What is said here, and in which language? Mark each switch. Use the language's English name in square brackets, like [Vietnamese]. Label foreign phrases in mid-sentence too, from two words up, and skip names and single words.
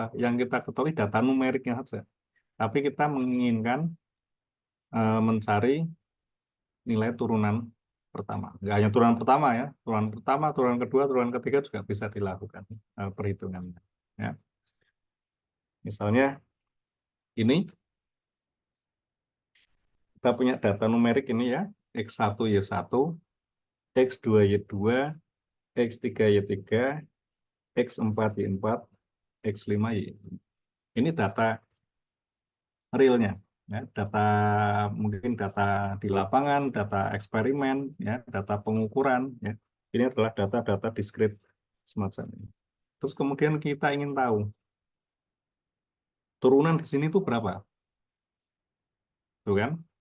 [Indonesian] Yang kita ketahui data numeriknya saja. Tapi kita menginginkan mencari nilai turunan pertama. Nggak hanya turunan pertama ya, turunan pertama, turunan kedua, turunan ketiga juga bisa dilakukan perhitungannya. Ya. Misalnya ini kita punya data numerik ini ya, X1 Y1, X2 Y2, X3 Y3, X4 Y4, X5 Y. Ini data realnya. Ya, data mungkin data di lapangan, data eksperimen, ya, data pengukuran, ya. Ini adalah data-data diskrit semacam ini. Terus kemudian kita ingin tahu turunan di sini itu berapa, tuh kan?